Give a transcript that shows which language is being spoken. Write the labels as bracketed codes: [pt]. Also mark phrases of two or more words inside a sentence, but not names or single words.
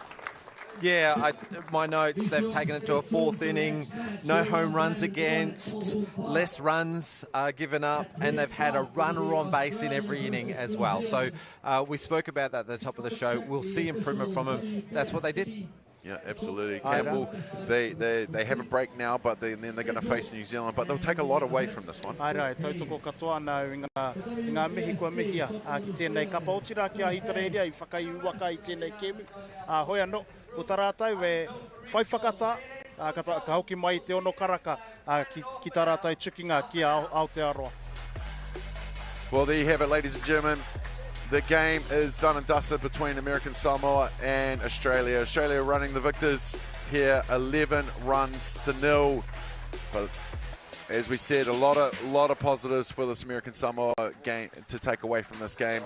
[en] Yeah, my notes, they've taken it to a fourth inning, no home runs against, less runs given up, and they've had a runner on base in every inning as well. So we spoke about that at the top of the show. We'll see improvement from them. That's what they did. Yeah, absolutely. Campbell, they have a break now, but then they're going to face New Zealand, but they'll take a lot away from this one. [mi] Ai rai, tautoko katoa nau I ngā mihi kua mihia ki tēnei kapa otira ki Ahitereiria I whakaiuaka I tēnei kemi. Hoi anō, ko tā rātou e whai whakata, ka hoki mai te ono karaka ki tā rātou tukinga ki Aotearoa. [en] Well, there you have it, ladies and gentlemen. The game is done and dusted between American Samoa and Australia. Australia running the victors here, 11 runs to 0. But as we said, a lot of positives for this American Samoa game to take away from this game.